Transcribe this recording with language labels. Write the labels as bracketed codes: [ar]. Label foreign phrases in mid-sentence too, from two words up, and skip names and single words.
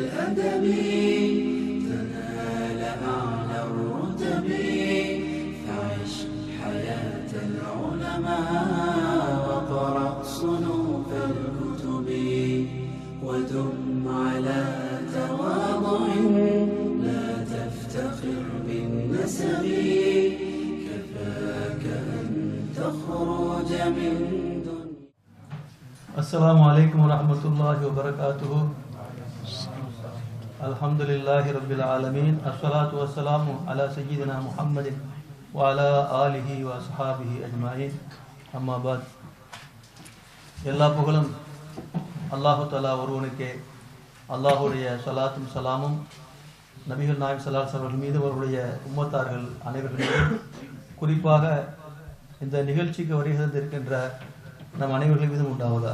[ar] الأدب تنال أعلى الرتب فعش حياة العلماء وقرأ صنوف الكتب ودم على تواضع لا تفتخر بالنسب كفاك أن تخرج من السلام عليكم ورحمة الله وبركاته. الحمد لله رب العالمين. الصلاة والسلام على سيدنا محمد وعلى آله وصحابه أجمعين. أما بعد. [ta] எல்லா புகழும் [ar] الله تعالى [ta] ஒருவனுக்கே. அல்லாஹுடைய ஸலாத்தும் ஸலாமும் நபிகள் நாயகம் [ar] صلى الله عليه وسلم [ta] மீது அவருடைய உம்மத்தார்கள் அனைவர்களும் குறிப்பாக இந்த நிகழ்ச்சிக்கு வருகை தந்திருக்கின்ற நம் அனைவர்கள் மீதும் உண்டாவதாக.